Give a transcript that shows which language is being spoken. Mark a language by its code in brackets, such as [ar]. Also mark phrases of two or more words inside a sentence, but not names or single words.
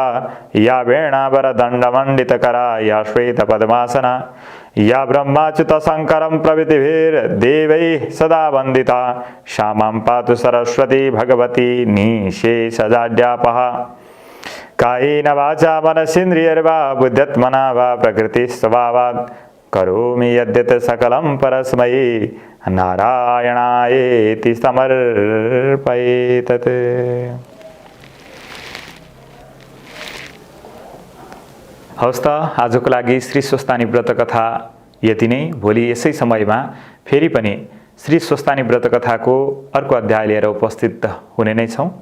[sa] या वेणावरदण्डमण्डितकरा या श्वेतपद्मासना या ब्रह्माच्युत शङ्करं प्रभृतिभिर्देवैः सदा वन्दिता सा मां पातु सरस्वती भगवती निःशेषजाड्यापहा कायेन वाचा मनसेन्द्रियैर्वा बुद्ध्यात्मना वा प्रकृतिस्वभावात् करोमि यद्यत् सकलं परस्मै नारायणायेति समर्पयेत्। [ne] हवस् त आजको लागि श्री स्वस्तानी व्रत कथा यति नै। भोलि यसै समयमा फेरि पनि श्री स्वस्तानी व्रत कथाको अर्को अध्याय लिएर उपस्थित हुने नै छौँ।